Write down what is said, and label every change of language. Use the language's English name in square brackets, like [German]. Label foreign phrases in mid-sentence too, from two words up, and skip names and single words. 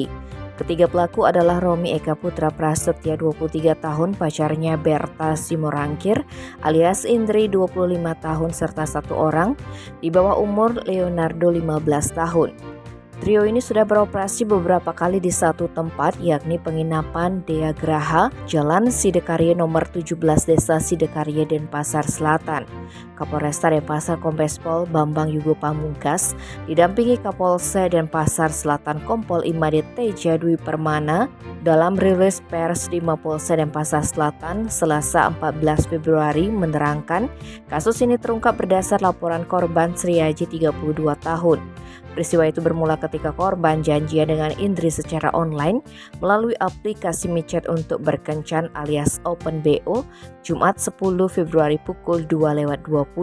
[Indonesian] Ketiga pelaku adalah Romi Eka Putra Prasetya 23 tahun, pacarnya Berta Simorangkir alias Indri 25 tahun serta satu orang di bawah umur Leonardo 15 tahun. Trio ini sudah beroperasi beberapa kali di satu tempat, yakni penginapan Dea Graha, Jalan Sidekarya nomor 17 Desa Sidekarya Denpasar Selatan. Kapolresta Denpasar Kombes Pol Bambang Yugo Pamungkas didampingi Kapolsek Denpasar Selatan Kompol Imade Teja Dwi Permana dalam rilis pers di Mapolsek Denpasar Selatan Selasa 14 Februari menerangkan kasus ini terungkap berdasar laporan korban Sriaji 32 tahun. Peristiwa itu bermula ketika korban janjian dengan Indri secara online melalui aplikasi micet untuk berkencan alias Open BO Jumat 10 Februari pukul 2.20.